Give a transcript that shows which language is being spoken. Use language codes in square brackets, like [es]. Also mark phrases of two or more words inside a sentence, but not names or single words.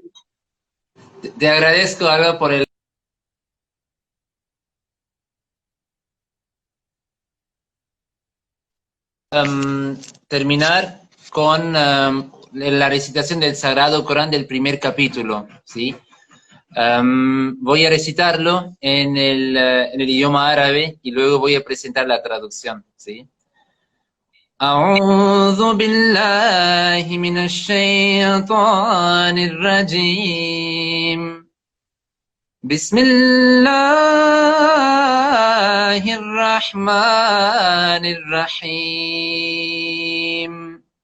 [es] Te agradezco, Alba, por el... terminar con la recitación del Sagrado Corán del primer capítulo, ¿sí? Voy a recitarlo en el idioma árabe y luego voy a presentar la traducción, ¿sí? [ar] أعوذ بالله من الشيطان الرجيم بسم الله الرحمن الرحيم